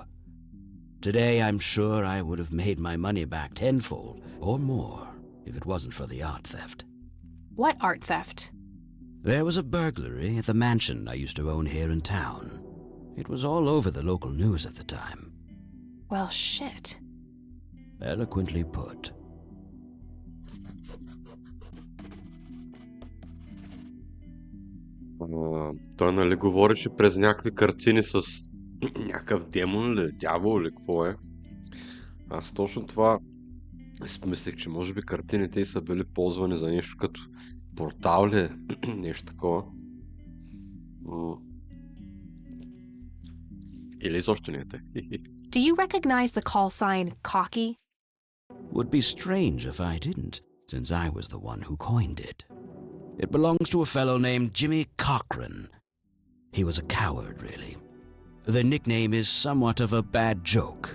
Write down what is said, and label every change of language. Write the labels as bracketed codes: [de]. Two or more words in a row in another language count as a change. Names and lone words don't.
[en] Today, I'm sure I would have made my money back tenfold or more if it wasn't for the art theft. What art theft? There was a burglary at the mansion I used to own here in town. It was all over the local news at the time. Well, shit. Eloquently put. [bg] Той нали говореше през някакви картини с някакъв демон или дявол или какво е. Аз точно това мислех, че може би картините са били ползвани за нещо като портал ли, нещо такова. Или изобщо не е те. [en] Do you recognize the call sign cocky? Would be strange if I didn't, since I was the one who coined it. It belongs to a fellow named Jimmy Cochran. He was a coward, really. The nickname is somewhat of a bad joke.